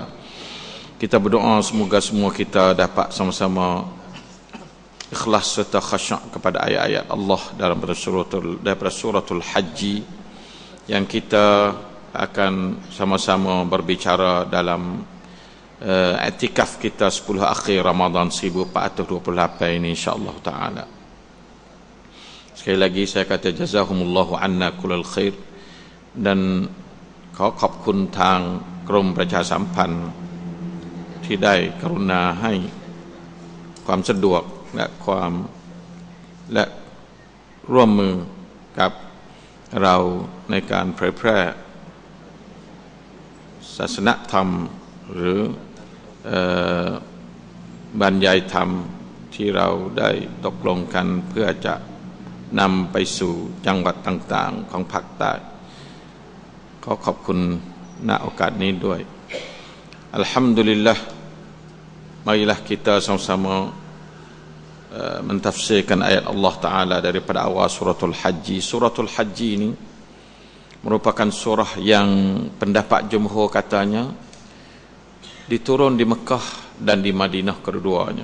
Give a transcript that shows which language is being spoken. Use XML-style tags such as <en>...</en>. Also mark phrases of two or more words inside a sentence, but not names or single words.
<ms>Kita berdoa semoga semua kita dapat sama-sama ikhlas serta khasyuk kepada ayat-ayat Allah daripada suratul Haji, yang kita akan sama-sama berbicara dalam i'tikaf kita 10 akhir Ramadan 1428 ini,</ms> <ar>إن شاء الله تعالى.</ar> <ms>Sekali lagi saya kata</ms> <ar>جزاهم الله عنا كل خير,</ar> <th>dan ขอบคุณทางกรมประชาสัมพันธ์ที่ได้กรุณาให้ความสะดวก และร่วมมือกับเราในการเผยแพร่ศาสนธรรมหรื อบรรยายธรรมที่เราได้ตกลงกันเพื่อจะนำไปสู่จังหวัดต่างๆของภาคใต้ขอขอบคุณณโอกาสนี้ด้วยอัลฮัมดุลิลละห์</th> <ms>marilah kita sama-sama mentafsirkan ayat Allah Ta'ala daripada awal suratul Haji. Suratul Haji ini merupakan surah yang pendapat jumhur katanya diturun di Mekah dan di Madinah keduanya.</ms>